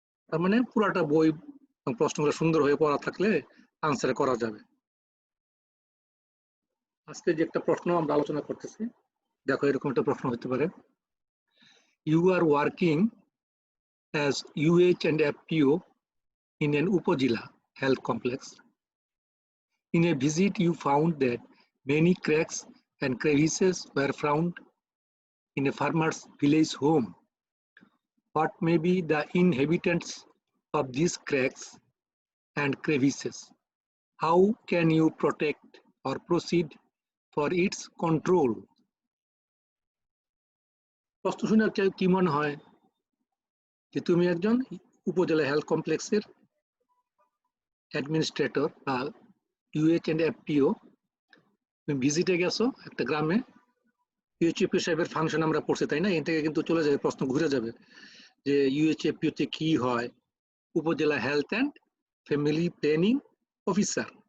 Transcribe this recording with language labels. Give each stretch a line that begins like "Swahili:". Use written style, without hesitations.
Bangla: তার মানে পুরাটা বই প্রশ্নগুলো সুন্দর হয়ে পড়া থাকলে আনসার করা যাবে। আজকে যে একটা প্রশ্ন আমরা আলোচনা করতেছি, দেখো এরকম একটা প্রশ্ন হতে পারে।
English: You are working as UH and FPO in an Upazila health complex. In a visit, you found that many cracks and crevices were found in a farmer's village home. What may be the inhabitants of these cracks and crevices? How can you protect or proceed for its control?
Bangla: প্রশ্ন শুনে কি মনে হয় যে তুমি একজন উপজেলা health কমপ্লেক্সের অ্যাডমিনিস্ট্রেটর বা ইউএইচ এন্ড এফপিও, তুমি ভিজিটে গেছো একটা গ্রামে। ইউএইচএফপিও সাহেবের ফাংশন আমরা পড়ছি, তাই না? এখান থেকে কিন্তু চলে যাবে, প্রশ্ন ঘুরে যাবে যে ইউএইচএফপিওতে কি হয়, উপজেলা health and family planning officer.